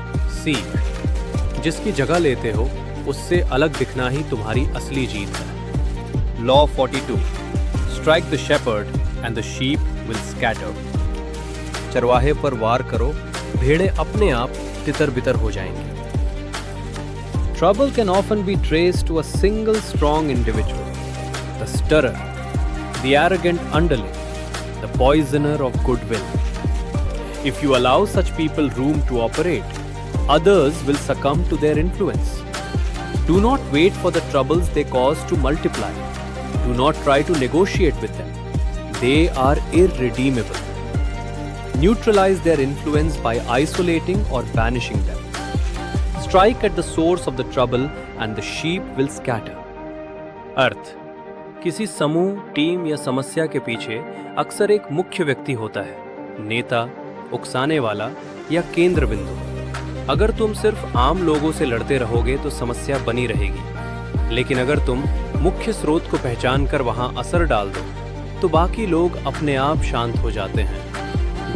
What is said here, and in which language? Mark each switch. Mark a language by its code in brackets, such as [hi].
[hi] सीख, जिसकी जगह लेते हो उससे अलग दिखना ही तुम्हारी असली जीत है। [en] Law 42, strike the shepherd and the sheep will scatter. [hi] चरवाहे पर वार करो, भेड़ें अपने आप तितर बितर हो जाएंगी। [en] Trouble can often be traced to a single strong individual. the stirrer, the arrogant underling, the poisoner of goodwill. If you allow such people room to operate, others will succumb to their influence. Do not wait for the troubles they cause to multiply. Do not try to negotiate with them. They are irredeemable. Neutralize their influence by isolating or banishing them. Strike at the source of the trouble and the sheep will scatter. [hi] अर्थ: किसी समूह, team या समस्या के पीछे अक्सर एक मुख्य व्यक्ति होता है, नेता, उकसाने वाला या केंद्र बिंदु। अगर तुम सिर्फ आम लोगों से लड़ते रहोगे तो समस्या बनी रहेगी, लेकिन अगर तुम मुख्य स्रोत को पहचान कर वहां असर डाल दो तो बाकी लोग अपने आप शांत हो जाते हैं।